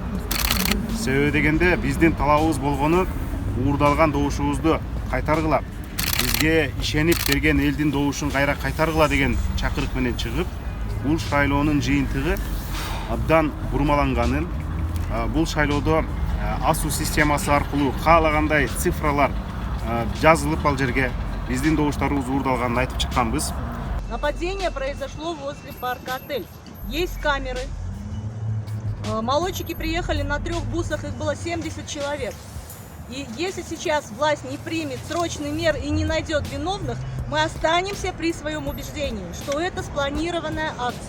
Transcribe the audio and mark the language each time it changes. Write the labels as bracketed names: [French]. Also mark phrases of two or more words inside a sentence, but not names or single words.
[Kyrgyz] Себеби дегенде биздин талабыбыз болгону уурдалган добушубузду кайтаргыла, бизге ишенип берген элдин добушун кайра кайтаргыла деген чакырык менен чыгып, бул шайлоонун жыйынтыгы абдан бурмаланганын, бул шайлоодо асуу системасы аркылуу каалагандай цифралар жазылып ал жерге биздин добуштарыбыз уурдалганын айтып чыкканбыз. [Russian] Нападение произошло возле парка «Отель». Есть камеры. Молодчики приехали на 3 бусах, их было 70 человек. И если сейчас власть не примет срочный мер и не найдет виновных, мы останемся при своем убеждении, что это спланированная акция.